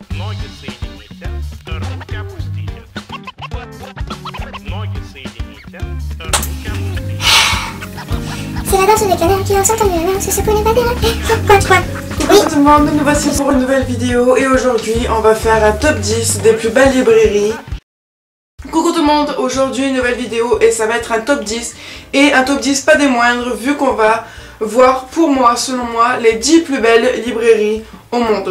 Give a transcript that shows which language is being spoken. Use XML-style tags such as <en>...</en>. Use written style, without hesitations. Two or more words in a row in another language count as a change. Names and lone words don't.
<ru>Ноги соедините, руки опустите. Ноги соедините, руки опустите.</ru> <fr>C'est la danse des canards qui ressortent en l'air, c'est ce qu'on est pas bien. Bonjour tout le monde, nous voici pour une nouvelle vidéo et aujourd'hui on va faire un top 10 des plus belles librairies. Coucou tout le monde, aujourd'hui une nouvelle vidéo et ça va être un top 10 et un top 10 pas des moindres vu qu'on va voir pour moi, selon moi, les 10 plus belles librairies au monde.</fr>